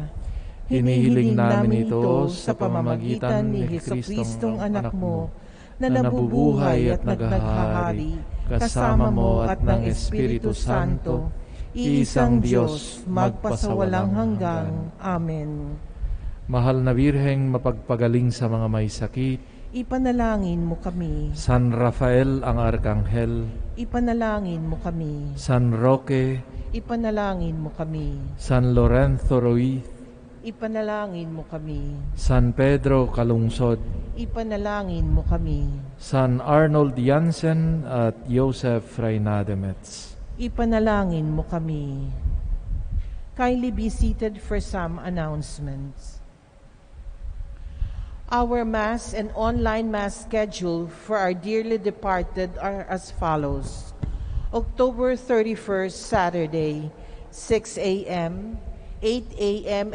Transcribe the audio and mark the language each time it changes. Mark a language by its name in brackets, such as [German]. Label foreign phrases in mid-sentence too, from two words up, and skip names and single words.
[Filipino] Hinihiling namin ito sa pamamagitan ni Jesucristong anak mo na nabubuhay at naghahari kasama mo at ng Espiritu Santo, iisang Diyos, magpasawalang hanggang. Amen. Mahal na Birheng mapagpagaling sa mga may sakit, Ipanalangin mo kami. San Rafael ang Arkanghel, Ipanalangin mo kami. San Roque, Ipanalangin mo kami. San Lorenzo Ruiz, Ipanalangin mo kami. San Pedro Calungsod, Ipanalangin mo kami. San Arnold Jansen at Joseph Reynademets. Ipanalangin mo kami. [English] Kindly be seated for some announcements. Our Mass and online Mass schedule for our dearly departed are as follows. October 31st, Saturday, 6 a.m., 8 a.m.